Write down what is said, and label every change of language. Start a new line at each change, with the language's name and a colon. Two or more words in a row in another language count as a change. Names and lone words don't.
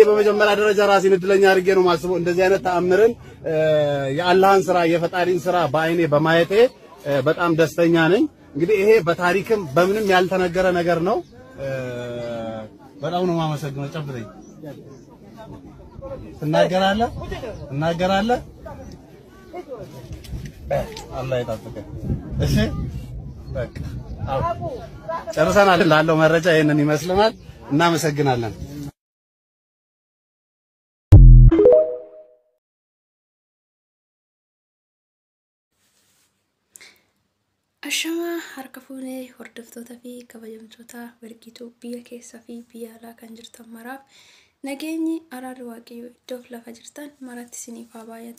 Amharic: በመጀመሪያ ደረጃ ራሴን እድለኛ አድርጌ ነው ማስበው እንደዚህ አይነት ተአምርን የአላህን ስራ የፈጣሪን ስራ በአይኔ በማየቴ በጣም ደስተኛ ነኝ። እንግዲህ ይሄ በታሪክም በምንም ያልተነገረ ነገር ነው። በጣም ነው ማመሰግነው። ጨብጠኝ ትናገራለህ አላህ ይጠብቅህ። እሺ በቃ ጨርሰናል። ላለው መረጃ ይሄንን ይመስልናል። እናመሰግናለን።
Oromo: Ashama harka fuunee hordoftoota fi kabajamtoota warqituu biyya keessaa fi biyya alaa kan jirtan maraaf nageenyi araarri waaqayyoo iddoo lafa jirtan maratti isiniif haa baay'atu.